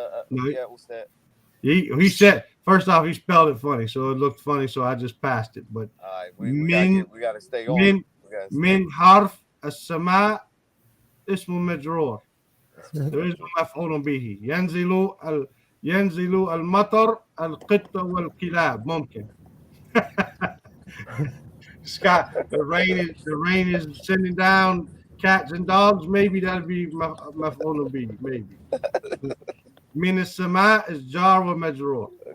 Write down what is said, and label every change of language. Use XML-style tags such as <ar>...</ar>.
<en>No. Yeah, Ustad. He said, first off, he spelled it funny, so it looked funny, so I just passed it. But All right, we gotta stay on.</en> <ar>من</ar> <en>We gotta stay.</en> <ar>من حرف السماء اسم مجرور.</ar> <en>There is no مفعول به.</en> <ar>ينزل المطر القط والكلاب. ممكن.</ar> <en>Scott, the rain is sending down cats and dogs. Maybe that'd be مفعول به. Maybe.</en> <ar>من السماء</ar> <en>is jar</en> <ar>ومجرور.</ar>